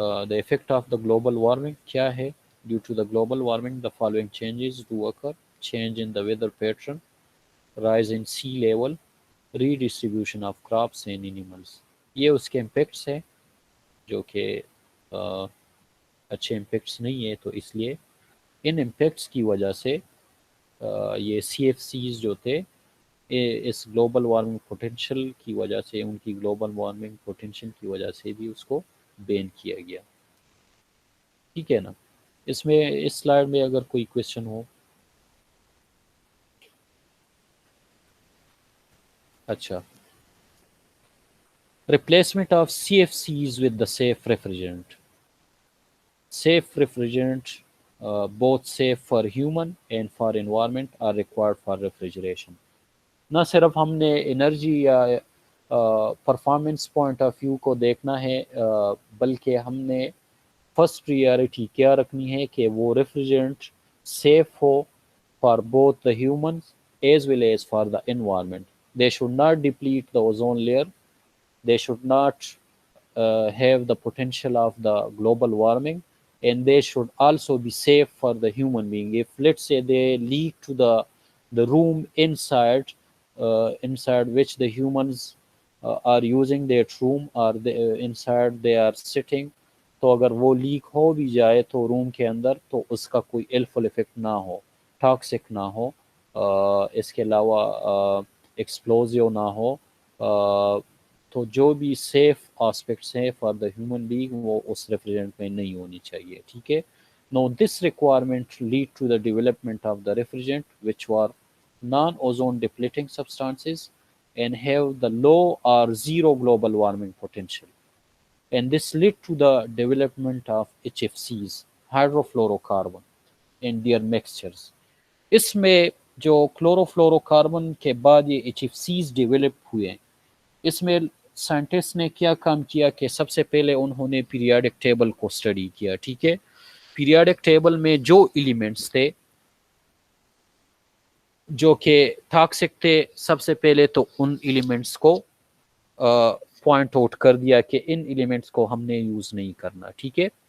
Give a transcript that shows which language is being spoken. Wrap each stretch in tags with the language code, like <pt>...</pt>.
<en>the effect of the global warming</en> <ur>کیا ہے؟</ur> <en>Due to the global warming the following changes do occur: change in the weather pattern, rise in sea level, redistribution of crops and animals.</en> <ur>یہ اس کے impacts ہیں جو کہ اچھے impacts نہیں ہے. تو اس لیے ان امپیکٹس کی وجہ سے یہ سی ایف سیز جو تھے اس گلوبل وارمنگ پوٹینشیل کی وجہ سے، ان کی گلوبل وارمنگ پوٹینشیل کی وجہ سے بھی اس کو بین کیا گیا. ٹھیک ہے نا، اس میں اس سلائڈ میں اگر کوئی کویشچن ہو. اچھا،</ur> <en>Replacement of C F Cs with the safe refrigerant. Safe refrigerant both safe for human and for environment are required for refrigeration.</en> <ur>نہ صرف ہم نے انرجی یا پرفارمنس پوائنٹ آف ویو کو دیکھنا ہے، بلکہ ہم نے فرسٹ پریارٹی کیا رکھنی ہے کہ وہ ریفریجرنٹ safe ہو</ur> <en>For both the humans as well as for the environment. They should not deplete the ozone layer. They should not have the potential of the global warming, and they should also be safe for the human being. If let's say they leak to the the room inside which the humans are using that room, or inside they are sitting.</en> <ur>تو اگر وہ leak ہو بھی جائے تو روم کے اندر تو اس کا کوئی الفل افیکٹ نہ ہو، ٹاکسک نہ ہو، اس کے علاوہ ایکسپلوزیو نہ ہو، تو جو بھی سیف آسپیکٹس ہیں</ur> <en>for the human being</en> <ur>وہ اس ریفریجرینٹ میں نہیں ہونی چاہیے، ٹھیک ہے.</ur> <en>Now this requirement led to the development of the refrigerant which were non-ozone depleting substances and have the low or zero global warming potential. And this led to the development of HFCs, hydrofluorocarbon, and their mixtures.</en> <ur>اس میں جو chloro fluoro carbon کے بعد یہ H F Cs develop ہوئے ہیں، اس میں scientist نے کیا کام کیا کہ سب سے پہلے انہوں نے پیریاڈک ٹیبل کو اسٹڈی کیا، ٹھیک ہے. پیریاڈک ٹیبل میں جو ایلیمنٹس تھے جو کہ ٹاکسک تھے، سب سے پہلے تو ان ایلیمنٹس کو پوائنٹ آؤٹ کر دیا کہ ان ایلیمنٹس کو ہم نے یوز نہیں کرنا، ٹھیک ہے.</ur>